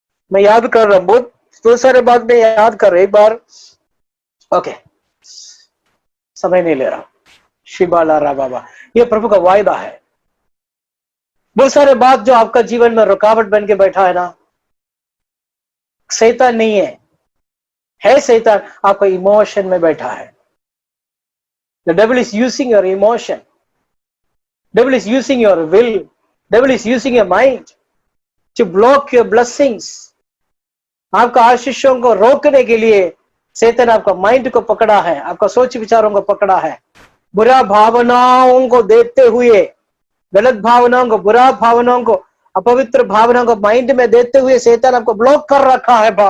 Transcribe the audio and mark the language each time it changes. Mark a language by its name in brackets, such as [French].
[Hindi] मैं याद कर रहा हूं, बहुत सारे बात में याद कर रहा, एक बार, ओके, समय नहीं ले रहा। शिबाला रा बाबा, ये प्रभु का वायदा है। बहुत सारे बात जो आपका जीवन में रुकावट बन के बैठा है ना, शैतान नहीं है शैतान आपका इमोशन में बैठा है। [English] The devil is using your emotion. Devil is using your will. Devil is using your mind to block your blessings. [Hindi] आपका आशीषों को रोकने के लिए शैतान आपका माइंड को पकड़ा है, आपका सोच विचारों को पकड़ा है। बुरा भावनाओं को देते हुए, गलत भावनाओं को, बुरा भावनाओं को, अपवित्र भावनाओं को माइंड में देते हुए शैतान आपको ब्लॉक कर रखा है।